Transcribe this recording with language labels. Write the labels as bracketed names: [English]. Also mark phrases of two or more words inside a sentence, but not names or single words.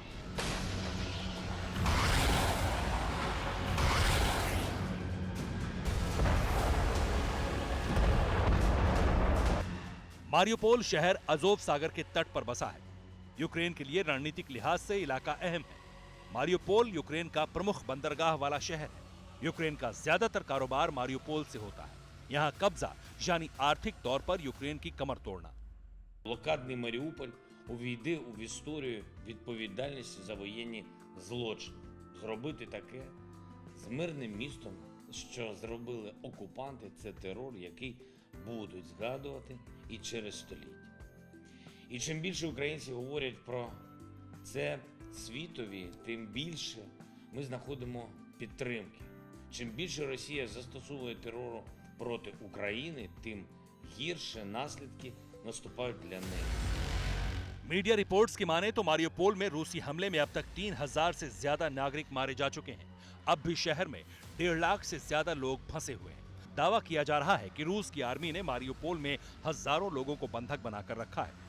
[Hindi] मारियोपोल शहर अजोव सागर के तट पर बसा है। यूक्रेन के लिए रणनीतिक लिहाज से इलाका अहम है। मारियोपोल यूक्रेन का प्रमुख बंदरगाह वाला शहर है। यूक्रेन का ज्यादातर कारोबार मारियोपोल से होता है। यहाँ कब्जा यानी आर्थिक तौर पर यूक्रेन की कमर तोड़ना। [Ukrainian] Блокадний Маріуполь увійде в історію відповідальності за воєнні злочини. Зробити таке з мирним містом, що зробили окупанти, це терор, який будуть згадувати і через століття. І чим більше українці говорять про це світові, тим більше ми знаходимо підтримки. Чим більше Росія застосовує терору проти України, тим гірше наслідки наступають для неї. [English] media reports [Hindi] की माने तो मारियोपोल में रूसी हमले में अब तक 3000 से ज्यादा नागरिक मारे जा चुके हैं। अब भी शहर में 1.5 लाख से ज्यादा लोग फंसे हुए हैं। दावा किया जा रहा है कि रूस की आर्मी ने मारियोपोल में हजारों लोगों को बंधक बनाकर रखा है।